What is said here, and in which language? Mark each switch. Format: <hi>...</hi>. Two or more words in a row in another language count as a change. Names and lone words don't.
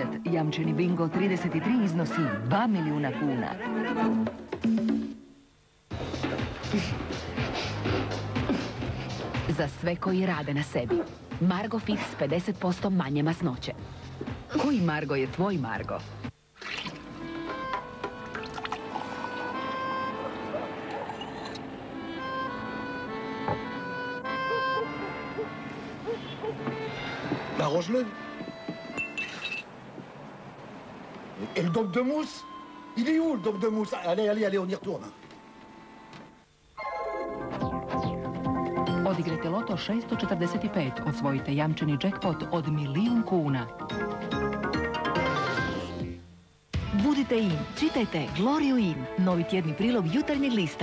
<hr>Jamčeni Bingo 33 iznosi 2 milijuna kuna. Za sve koji rade na sebi. Margo Fix 50% manje masnoće. Koji Margo je tvoj Margo?</hr> <fr>Arrange-le. Et le doc de mousse? Il est où le doc de mousse? Allez, allez, allez, on y retourne.</fr> <hr>Odigrajte Loto 645, osvojite jamčeni jackpot od 1.000.000 kuna. Budite in, čitajte Gloriju in, novi tjedni prilog Jutarnjeg lista.</hr>